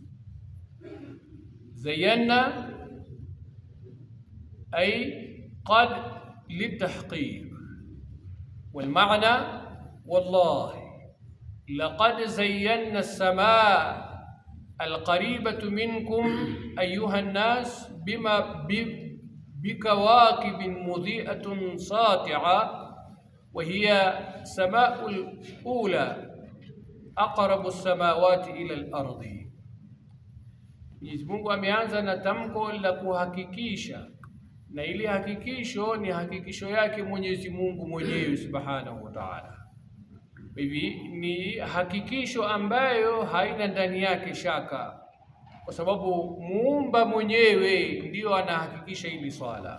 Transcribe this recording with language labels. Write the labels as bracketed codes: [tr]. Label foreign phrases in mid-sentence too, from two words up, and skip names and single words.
[ar] زينا أي قد للتحقيق, والمعنى والله لقد زينا السماء القريبة منكم أيها الناس بكواكب مضيئة ساطعة، وهي سماء الأولى أقرب السماوات إلى الأرض. [sw] Mwenyezi Mungu ameanza na tamko la kuhakikisha na ili hakikisho ni hakikisho yake Mwenyezi Mungu mwenyewe [ar] سبحانه وتعالى. [sw] Hivi ni hakikisho ambayo haina ndani yake shaka, kwa sababu muumba mwenyewe ndiyo anahakikisha hili swala.